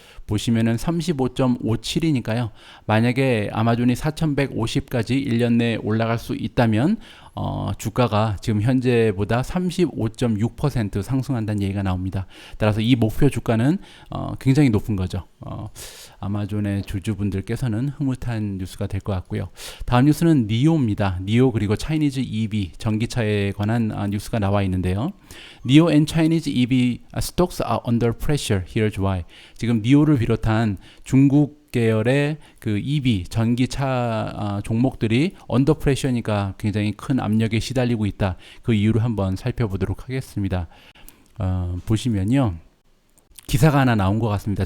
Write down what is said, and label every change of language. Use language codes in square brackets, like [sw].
[ko] 보시면은 35.57이니까요. 만약에 아마존이 4,150까지 1년 내에 올라갈 수 있다면 주가가 지금 현재보다 35.6% 상승한다는 얘기가 나옵니다. 따라서 이 목표 주가는 굉장히 높은 거죠. 아마존의 주주분들께서는 흐뭇한 뉴스가 될 것 같고요. 다음 뉴스는 니오입니다. 니오 그리고 차이니즈 EV 전기차에 관한 뉴스가 나와 있는데요. [en] 니오 and Chinese EV stocks are under pressure. Here's why. [ko] 지금 니오를 비롯한 중국 계열의 그 EV 전기차 종목들이 언더 프레셔니까 굉장히 큰 압력에 시달리고 있다. 그 이유를 한번 살펴보도록 하겠습니다. 보시면요, 기사가 하나 나온 것 같습니다.